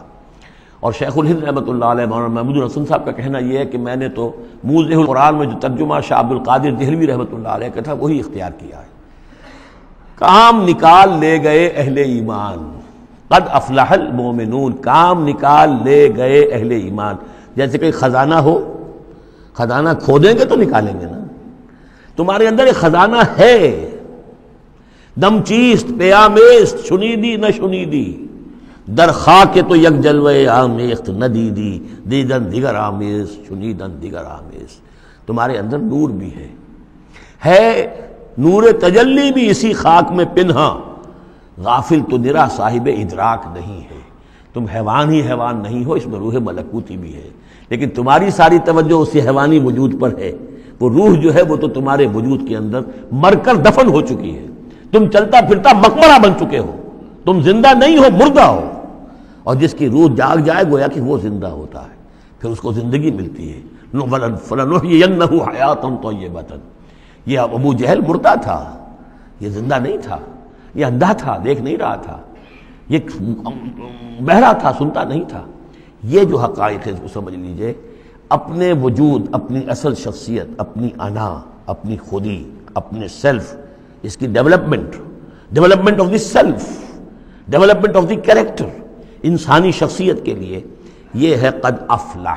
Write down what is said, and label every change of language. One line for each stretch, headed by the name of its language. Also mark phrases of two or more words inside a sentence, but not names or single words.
Urdu: اور شیخ الہند رحمۃ اللہ علیہ مولانا محمود الحسن صاحب کا کہنا یہ ہے کہ میں نے تو موضح القرآن میں جو ترجمہ شاہ عبد القادر دہلوی رحمۃ اللہ علیہ کا تھا وہی اختیار کیا ہے. کام نکال لے گئے اہل ایمان،
Arabic: قد افلح المومنون،
Urdu: کام نکال لے گئے اہل ایمان. جیسے کہ خزانہ ہو، خزانہ کھودیں گے تو نکالیں گے نا. تمہارے اندر ایک خزانہ ہے،
Persian: دم چیست پیامیست، شنیدی نہ شنیدی، در خاک تو یک جلوہ آمیخت نہ دیدی، دیدن دیگر آمیز، شنیدن دیگر آمیز.
Urdu: تمہارے اندر نور بھی ہے نور تجلی بھی اسی خاک میں پنہاں، غافل تو نرا صاحب ادراک نہیں ہے. تم حیوان ہی حیوان نہیں ہو، اس میں روح ملکوتی بھی ہے، لیکن تمہاری ساری توجہ اسی حیوانی وجود پر ہے. وہ روح جو ہے وہ تو تمہارے وجود کے اندر مر کر دفن ہو چکی ہے. تم چلتا پھرتا مقبرہ بن چکے ہو، تم زندہ نہیں ہو، مردہ ہو. اور جس کی روح جاگ جائے گویا کہ وہ زندہ ہوتا ہے، پھر اس کو زندگی ملتی ہے.
Arabic: فَلَنُحْيِيَنَّهُ حَيَاةً طَيِّبَةً.
Urdu: یہ ابو جہل مردہ تھا، یہ زندہ نہیں تھا، یہ اندھا تھا، دیکھ نہیں رہا تھا، یہ بہرا تھا، سنتا نہیں تھا. یہ جو حقائق ہے اس کو سمجھ لیجئے. اپنے وجود، اپنی اصل شخصیت، اپنی انا، اپنی خودی، اپنے سیلف، اس کی
English: development of the self, development of the character
Urdu: انسانی شخصیت کے لیے یہ ہے
Arabic: قد افلح.